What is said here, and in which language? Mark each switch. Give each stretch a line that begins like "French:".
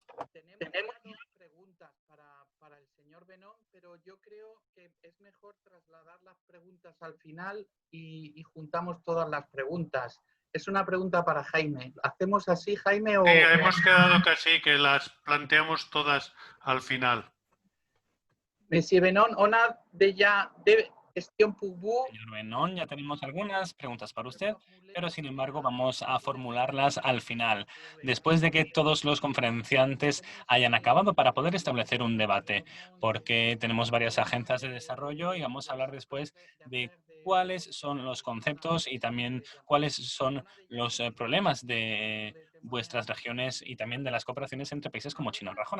Spanish: Tenemos dos preguntas para el señor Benon, pero yo creo que es mejor trasladar las preguntas al final y juntamos todas las preguntas. Es una pregunta para Jaime. ¿Hacemos así, Jaime? O... Sí, hemos quedado casi que las planteamos todas al final.
French: Monsieur Benon, on a déjà des questions pour vous.
Spanish: Señor Benon, ya tenemos algunas preguntas para usted, pero sin embargo vamos a formularlas al final, después de que todos los conferenciantes hayan acabado para poder establecer un debate, porque tenemos varias agencias de desarrollo y vamos a hablar después de cuáles son los conceptos y también cuáles son los problemas de vuestras regiones y también de las cooperaciones entre países como China o Rajón.